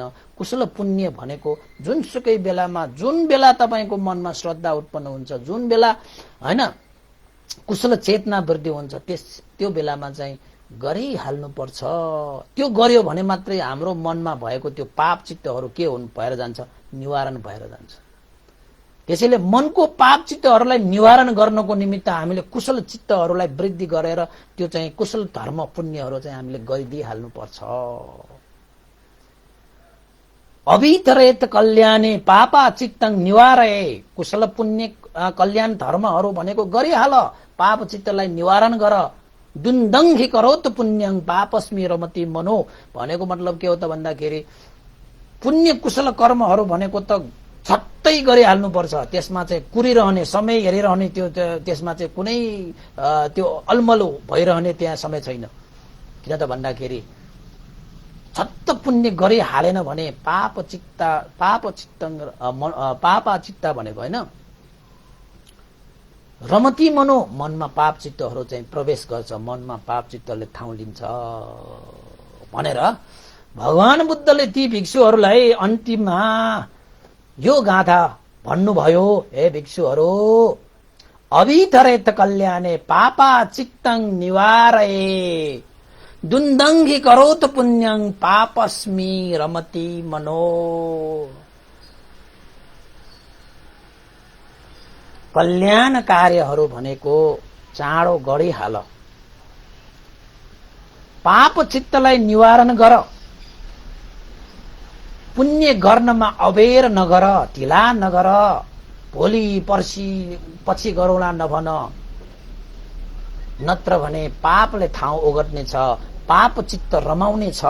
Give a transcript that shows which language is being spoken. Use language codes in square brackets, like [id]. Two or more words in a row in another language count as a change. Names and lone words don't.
[ne] कुशल पुण्य भनेको जुनसुकै बेलामा जुन बेला तपाईको मनमा श्रद्धा उत्पन्न हुन्छ, जुन बेला हैन कुशल चेतना वृद्धि हुन्छ त्यो बेलामा चाहिँ गरिहाल्नु पर्छ। त्यो गर्यो भने मात्रै हाम्रो मनमा भएको त्यो पाप चित्तहरू के हुन् भएर जान्छ, निवारण भएर जान्छ। त्यसैले मनको पाप चित्तहरूलाई निवारण गर्नको निमित्त हामीले कुशल चित्तहरूलाई वृद्धि गरेर त्यो चाहिँ कुशल धर्म पुण्यहरू चाहिँ हामीले गरिदिइहाल्नुपर्छ। [pi] अभितरेत कल्याणे पापा चित्तं निवारये, [ne] कुशल पुण्य कल्याण धर्महरू भनेको गरिहाल, पाप चित्तलाई निवारण गर। [pi] दुन्दङ्घि करोत पुण्यं पापस्मि रमति मनो [ne] भनेको मतलब के हो त भन्दाखेरि पुण्य कुशल कर्महरू भनेको त छट्टै गरिहाल्नुपर्छ। त्यसमा चाहिँ कुरिरहने, समय हेरिरहने, त्यो त्यसमा चाहिँ कुनै त्यो अलमल भइरहने त्यहाँ समय छैन। किन त भन्दाखेरि छत्त पुण्य गरिहालेन भने पापा चित्त भनेको होइन, [pi] रमती मनो, [ne] मनमा पाप चित्तहरू चाहिँ प्रवेश गर्छ, मनमा पाप चित्तले ठाउँ लिन्छ भनेर भगवान बुद्धले ती भिक्षुहरूलाई अन्तिममा यो गाथा भन्नुभयो। हे भिक्षुहरू, [pi] अभितरेत कल्याणे पापा चित्तं निवारये, दुन्दङ्घि करोत पुण्यं पापस्मि रमति मनो। [ne] कल्याण कार्यहरू भनेको चाँडो गरिहाल, पाप चित्तलाई निवारण गर, पुण्य गर्नमा अबेर नगर, ढिला नगर, भोलि पर्सि पछि गरौँला नभन, नत्र भने पापले ठाउँ ओगट्नेछ, पाप चित्त रमाउने छ।